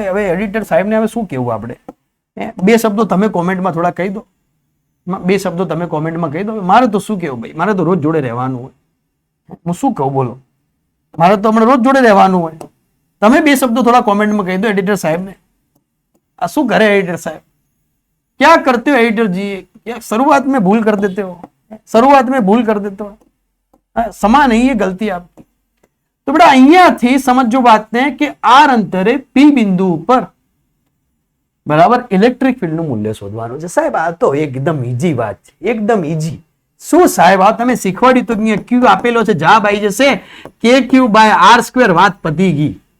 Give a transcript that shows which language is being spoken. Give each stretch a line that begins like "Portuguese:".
Gujarati: હવે એડિટર સાહેબને હવે શું કહેવું આપણે? 2 શબ્દો તમે કોમેન્ટમાં થોડા કહી દો. 2 શબ્દો તમે કોમેન્ટમાં કહી દો. મારે તો શું કહેવું ભાઈ, મારે તો રોજ જોડે રહેવાનું હોય. હું શું કહું બોલો? મારે તો હમણાં રોજ જોડે રહેવાનું હોય. તમે 2 શબ્દો થોડા કોમેન્ટમાં કહી દો એડિટર સાહેબને. આ શું કરે એડિટર સાહેબ?
Hindi: क्या करते हो एडिटर जी? शुरुआत में भूल कर देते हो, शुरुआत में भूल कर देते हो. समा नहीं है गलती आपकी.
Gujarati: तो बेटा અહીંયાથી સમજો વાતને કે આર અંતરે પી બિંદુ ઉપર, બરાબર, ઇલેક્ટ્રિક ફિલ્ડ નું મૂલ્ય શોધવાનું છે. સાહેબ આ તો એકદમ ઈઝી વાત છે, એકદમ ઈઝી. શું સાહેબ આ તમે શીખવાડ્યું તો ક્યુ આપેલો છે, જવાબ આવી જશે KQ/R². વાત પતી ગઈ.